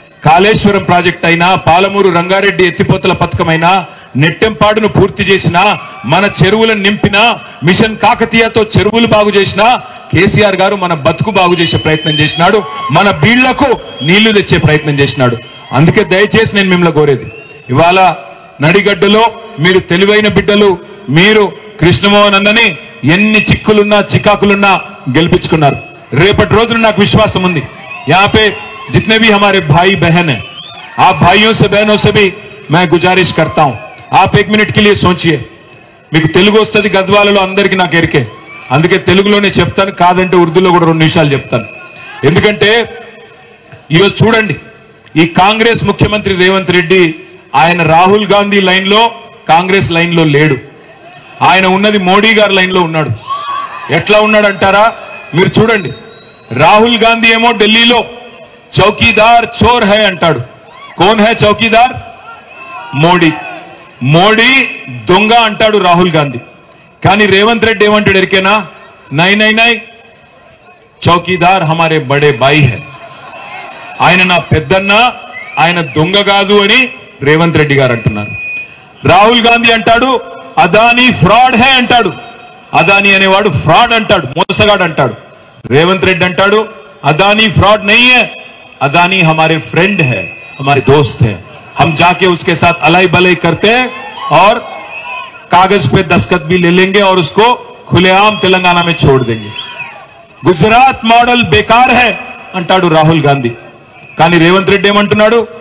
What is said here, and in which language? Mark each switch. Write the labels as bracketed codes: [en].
[te] Kaleshwaram project అయినా, పాలమూరు రంగారెడ్డి ఎత్తిపోతల పథకమైనా, నెట్టెంపాడును పూర్తి చేసినా, మన చెరువులను నింపినా, మిషన్ కాకతీయతో చెరువులు బాగు చేసినా కేసీఆర్ గారు మన బతుకు బాగు చేసే ప్రయత్నం చేసినాడు, మన బీళ్లకు నీళ్లు తెచ్చే ప్రయత్నం చేసినాడు. అందుకే దయచేసి నేను మిమ్మల్ని కోరేది, ఇవాళ నడిగడ్డలో మీరు తెలివైన బిడ్డలు, మీరు కృష్ణమోహన్ అన్నని ఎన్ని చిక్కులున్నా చికాకులున్నా గెలిపించుకున్నారు. రేపటి రోజున నాకు విశ్వాసం ఉంది, [hi] यहाँ पे जितने भी हमारे भाई बहन हैं, आप भाइयों से बहनों से भी मैं गुजारिश करता हूं, आप 1 मिनट के लिए सोचिए. [te] మీకు తెలుగు వస్తుంది, గద్వాలలో అందరికీ నాకు ఎరికే, అందుకే తెలుగులోనే చెప్తాను, కాదంటే ఉర్దూలో కూడా 2 నిమిషాలు చెప్తాను. ఎందుకంటే ఈరోజు చూడండి, ఈ కాంగ్రెస్ ముఖ్యమంత్రి రేవంత్ రెడ్డి ఆయన రాహుల్ గాంధీ లైన్లో, కాంగ్రెస్ లైన్లో లేడు. ఆయన ఉన్నది మోడీ గారి లైన్లో ఉన్నాడు. ఎట్లా ఉన్నాడు అంటారా? మీరు చూడండి, రాహుల్ గాంధీ ఏమో ఢిల్లీలో [hi] చౌకీదార్ చోర్ హై [te] అంటాడు. [hi] Cone high chowkidar? [te] మోడీ. మోడీ దొంగ అంటాడు రాహుల్ గాంధీ. కానీ రేవంత్ రెడ్డి ఏమంటాడు ఎరికేనా? [hi] నై నై నై, చౌకీదార్ హమారే బడే బాయి హై, [te] ఆయన నా పెద్దన్న, ఆయన దొంగ కాదు అని రేవంత్ రెడ్డి గారు అంటున్నారు. రాహుల్ గాంధీ అంటాడు [hi] అదానీ ఫ్రాడ్ హై [te] అంటాడు. అదానీ అనేవాడు ఫ్రాడ్ అంటాడు, మోసగాడు అంటాడు. రేవంత్ రెడ్డి అంటాడు [hi] अदानी फ्रॉड नहीं है, अदानी हमारे फ्रेंड है, हमारे दोस्त है, हम जाके उसके साथ अलाई बलाई करते हैं और कागज पे दस्तखत भी ले लेंगे और उसको खुलेआम तेलंगाना में छोड़ देंगे. गुजरात मॉडल बेकार है अंटाडू राहुल गांधी, [te] కానీ రేవంత్ రెడ్డి ఏమంటున్నాడు?